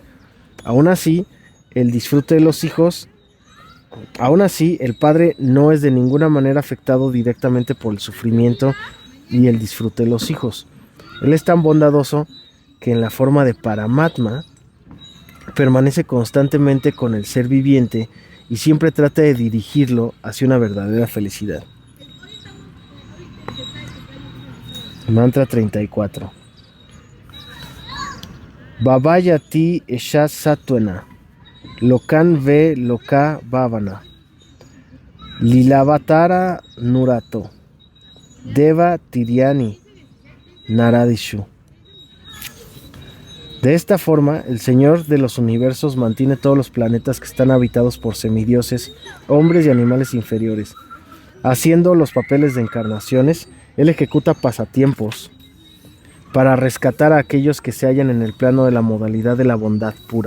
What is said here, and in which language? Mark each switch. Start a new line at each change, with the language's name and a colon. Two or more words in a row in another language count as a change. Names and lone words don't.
Spanish: Aún así, el disfrute de los hijos, el Padre no es de ninguna manera afectado directamente por el sufrimiento y el disfrute de los hijos. Él es tan bondadoso que en la forma de Paramatma permanece constantemente con el ser viviente y siempre trata de dirigirlo hacia una verdadera felicidad. Mantra 34.
Sanskrit: Bhavayati esha sattvena, lokan ve loka bhavana, lilavatara nurato, deva tiryani naradishu.
Spanish: De esta forma, el Señor de los universos mantiene todos los planetas que están habitados por semidioses, hombres y animales inferiores. Haciendo los papeles de encarnaciones, Él ejecuta pasatiempos para rescatar a aquellos que se hallan en el plano de la modalidad de la bondad pura.